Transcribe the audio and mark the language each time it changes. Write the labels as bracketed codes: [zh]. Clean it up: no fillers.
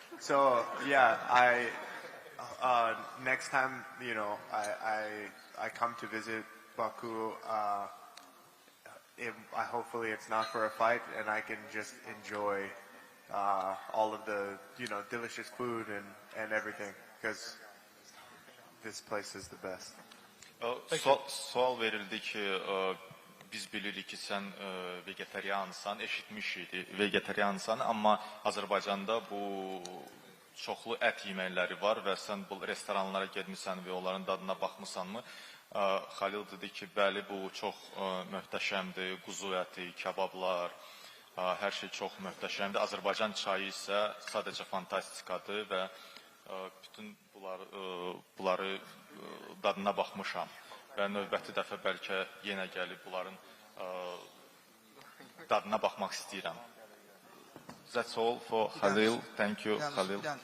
[en] So next time, I come to visit Baku, hopefully it's not for a fight, and I can just enjoy all of the, delicious food and everything, because this place is the best. [az] Sual verildi ki, biz bilirik ki, sən vegetariansan, eşitmişik vegetariansan, amma Azərbaycanda bu çoxlu ət yeməkləri var və sən bu restoranlara getmisən və onların dadına baxmısanmı? Xalil dedi ki, bəli, bu çox möhtəşəmdir, quzu əti, kebablar, hər şey çox möhtəşəmdir. Azərbaycan çayı isə sadəcə fantastikadır və bütün bunları dadına baxmışam və növbəti dəfə bəlkə yenə gəlib bunların dadına baxmaq istəyirəm. [en] That's all for Halil. Thank you, Halil.